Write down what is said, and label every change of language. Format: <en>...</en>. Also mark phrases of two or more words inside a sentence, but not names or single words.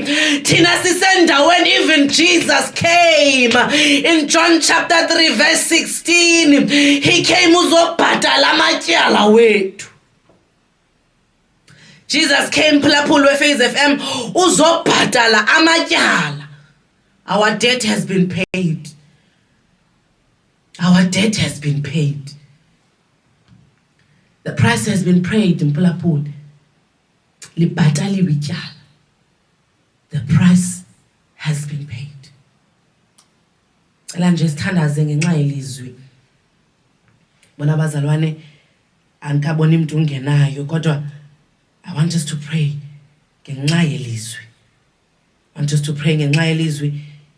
<xh>Thina sisendaweni,</xh> <en>even Jesus came in John chapter 3 verse 16. He came</en> <xh>uzobhatala amatyala wethu.</xh> <en>Jesus came</en> <xh>phulaphula weFaith FM uzobhatala amatyala.</xh> <en>Our debt has been paid. Our debt has been paid. The price has been paid in phulaphula.</en> <xh>Libhataliwe ityala.</xh> <en>The price has been paid.</en> <xh>Cela nje sithandaze ngenxa yelizwi. Bona bazalwane anikabona umuntu ungenayo, kodwa</xh> <en>I want us to pray</en> <xh>ngenxa yelizwi.</xh> <en>I want us to pray</en> <xh>ngenxa yelizwi.</xh>